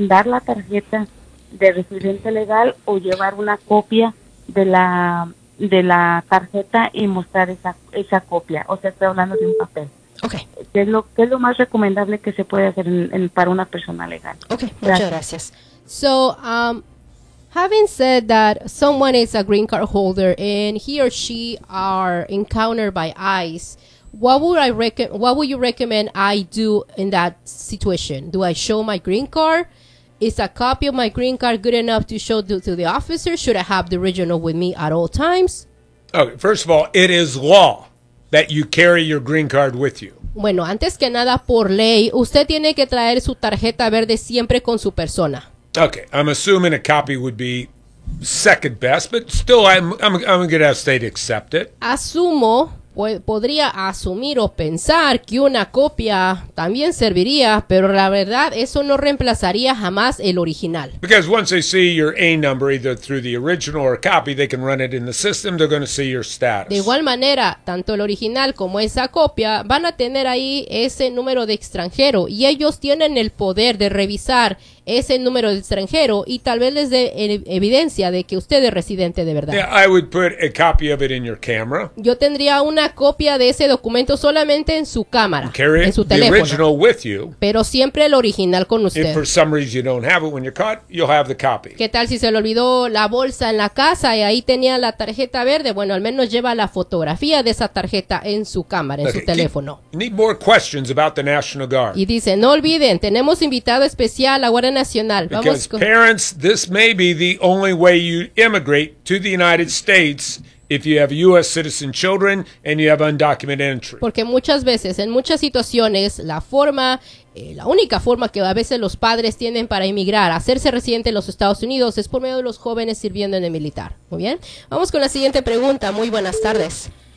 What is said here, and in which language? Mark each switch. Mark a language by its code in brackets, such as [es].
[es] ¿Dar la tarjeta de residente legal o llevar una copia de la tarjeta y mostrar esa copia? O sea, estoy hablando de un papel. Okay. ¿Qué es lo más recomendable que se puede hacer para una persona legal? Okay, gracias. Muchas gracias. [en] So, having said that, someone is a green card holder and he or she are encountered by ICE, what would you recommend I do in that situation? Do I show my green card? Is a copy of my green card good enough to show to the officer? Should I have the original with me at all times? Okay, first of all, it is law that you carry your green card with you. [es] Bueno, antes que nada, por ley, usted tiene que traer su tarjeta verde siempre con su persona. [en] Okay, I'm assuming a copy would be second best, but still, I'm going to ask they'd accept it. [es] Asumo, podría asumir o pensar que una copia también serviría, pero la verdad, eso no reemplazaría jamás el original. [en] Because once they see your A number, either through the original or a copy, they can run it in the system, they're going to see your status. [es] De igual manera, tanto el original como esa copia van a tener ahí ese número de extranjero, y ellos tienen el poder de revisar ese número de extranjero y tal vez les dé evidencia de que usted es residente de verdad. [en] Yeah, I would put a copy of it in your camera. [es] Yo tendría una copia de ese documento solamente en su cámara, [en] carry [es] en su teléfono. [en] The original with you. [es] Pero siempre el original con usted. [en] If for some reason you don't have it when you're caught, you'll have the copy. [es] ¿Qué tal si se le olvidó la bolsa en la casa y ahí tenía la tarjeta verde? Bueno, al menos lleva la fotografía de esa tarjeta en su cámara, en su teléfono. [en] Need more questions about the National Guard. [es] Y dice, no olviden, tenemos invitado especial a Guardia Nacional. [en] Because parents, this may be the only way you immigrate to the United States if you have U.S. citizen children and you have undocumented entry. [es] Porque muchas veces, en muchas situaciones, la única forma que a veces los padres tienen para emigrar, hacerse residente en los Estados Unidos, es por medio de los jóvenes sirviendo en el militar. Muy bien. Vamos con la siguiente pregunta. Muy buenas tardes.